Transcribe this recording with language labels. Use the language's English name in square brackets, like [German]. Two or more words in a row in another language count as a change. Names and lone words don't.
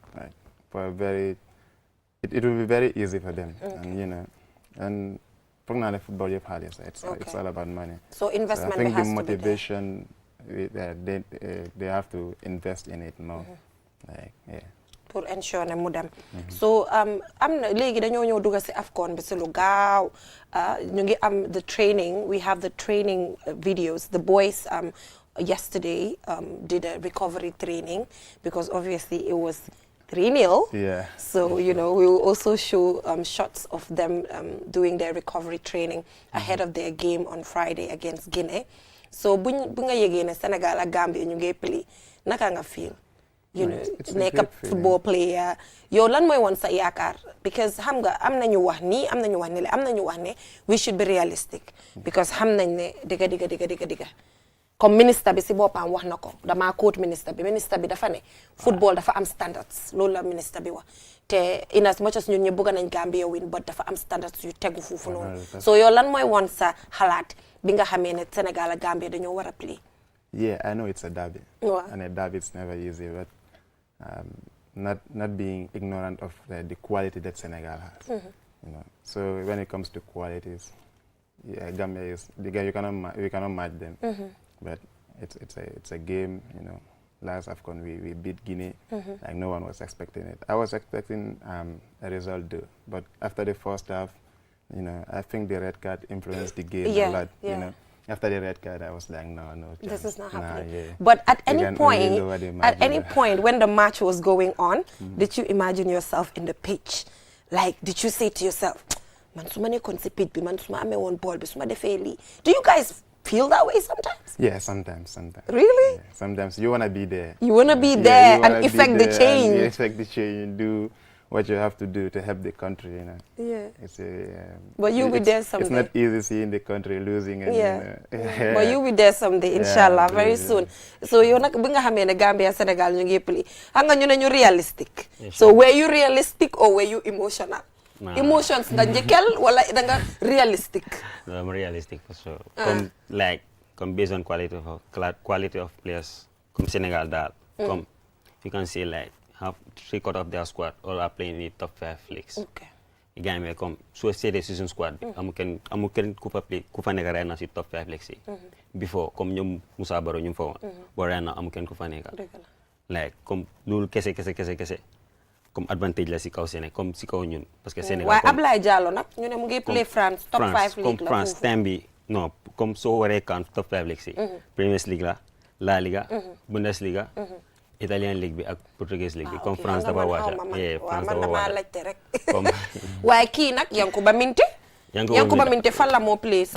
[English] Like for a very, it will be very easy for them. And you know, and football it's all about money. So investment I think has the to be there. motivation they have to invest in it more. Like [Wolof] pour ensure ne mu dem so am na léegi dañoo ñëw dugg si AFCON bi si lu gaaw ñu ngi am [English] the training we have the training videos the boys yesterday did a recovery training because obviously it was 3-0 so you know we will also show shots of them doing their recovery training ahead of their game on Friday against Guinea [Wolof] so bu nga yëgee ne Sénégal ak Gambie ñu ngi play naka nga [English] feel you know [Wolof] nekk [English] football player [Wolof] yow lan mooy woon sa yaakaar because xam nga am nañu wax nii am nañu wax ne am nañu wax ne [English] we should be realistic [Wolof] because xam nañ ne digga comme ministre bi si boppam wax na ko damaa quote ministre bi dafa ne football dafa am standards loolu la ministre bi wax te [English] in as much as [Wolof] ñun ñu bëgg nañ Gambia [English] win but [Wolof] dafa am standards yu tegu foofu noonu so yow lan mooy woon sa xalaat bi nga xamee ne Sénégal ak Gambia dañoo war a play [English] yeah I know it's a derby and a derby it's never easy but not being ignorant of the quality that Senegal has. You know, so when it comes to qualities, Gambia is we cannot match them. But it's a game. You know, last AFCON we beat Guinea, like no one was expecting it. I was expecting a result though, but after the first half, you know, I think the red card influenced the game a lot. You know. After the red card, I was like, no chance. This is not happening. Yeah. But at any point when the match was going on, did you imagine yourself in the pitch? Like, did you say to yourself, [Wolof] man, suma ne concipit bi, man suma ame [English] one ball [Wolof] bi, suma defeli. [English] Do you guys feel that way sometimes? Yeah, sometimes. Really? Yeah, sometimes you want to be there. You want to be there and effect the change. You effect the change, do what you have to do to help the country, you know. Yeah. It's a, but you'll be there someday. It's not easy seeing the country losing. And, but you'll be there someday, inshallah, very soon. So you [Wolof] nak bi nga xamé ne Gambia Sénégal ñu ngi play. Xam nga ñu ne ñu realistic. [English] So were you realistic or were you emotional? Nah. [Wolof] Emotions nga njëkkal wala da nga realistic? [English] No, I'm realistic for sure. Come based on quality of players. Come Senegal that. Come you can say like have 3/4 of their squad all are playing in the top 5 leagues. Okay. [Wolof] Gambia comme so c'est des [English] season squad [Wolof] amu kenn ku fa play ku fa nekk ren na si [English] top 5 leagues [Wolof] yi. Before comme ñoom Moussa Baro ñu fa woon. Bo ren na amu kenn ku fa nekk. Like comme loolu kese comme advantage la si kaw Sénégal comme si kaw ñun parce que Sénégal waaye Ablaye Diallo nag ñu ne mu ngi play France [English] top 5 league [Wolof] comme la France time bi non comme soo waree kan [English] top 5 leagues [Wolof] yi. Premier League La Liga, Bundesliga. Italian League bi ak Portuguese League bi comme France dafa wàcca France dafa wàcca comme waaye kii nag Yankuba Minteh fan la moo play sax